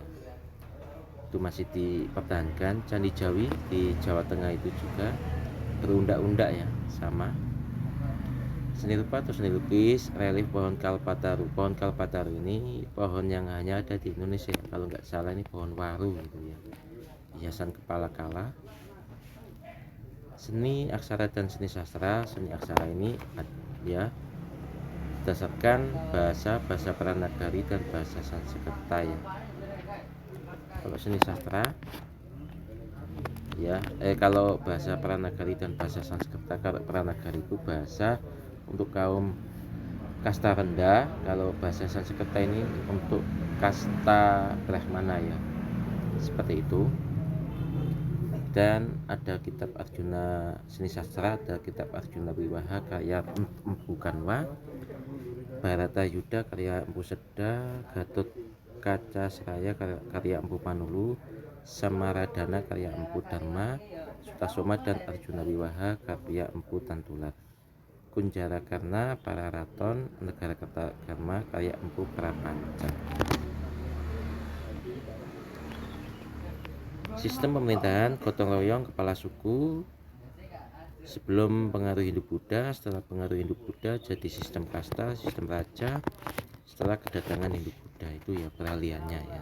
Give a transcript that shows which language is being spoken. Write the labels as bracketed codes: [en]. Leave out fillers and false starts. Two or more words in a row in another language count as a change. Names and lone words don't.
[id] Itu masih dipertahankan. Candi Jawi di Jawa Tengah itu juga berundak-undak ya, sama. Seni rupa atau seni lukis, relief pohon kalpataru. Pohon kalpataru ini pohon yang hanya ada di Indonesia, kalau nggak salah ini pohon waru gitu ya. Hiasan kepala kala. Seni aksara dan seni sastra. Seni aksara ini ya berdasarkan bahasa Pranagari dan bahasa Sanskerta ya. Kalau seni sastra ya, kalau bahasa Pranagari dan bahasa Sanskerta, kalau Pranagari itu bahasa untuk kaum kasta rendah, kalau bahasa Sanskerta ini untuk kasta Brahmana ya, seperti itu. Dan ada kitab Arjuna seni sastra, ada kitab Arjuna Wiwaha karya Empu Kanwa, Bharata Yuda karya Empu Seda, Gatot Kaca Seraya karya Empu Panulu, Samaradana karya Empu Dharma Sutasoma, dan Arjuna Wiwaha karya Empu Tantular, Kunjara Karna Pararaton Negara Kertakarma karya Empu Prapanca. Sistem pemerintahan gotong royong kepala suku. Sebelum pengaruh Hindu-Buddha, setelah pengaruh Hindu-Buddha jadi sistem kasta, sistem raja. Setelah kedatangan Hindu-Buddha itu ya peralihannya ya.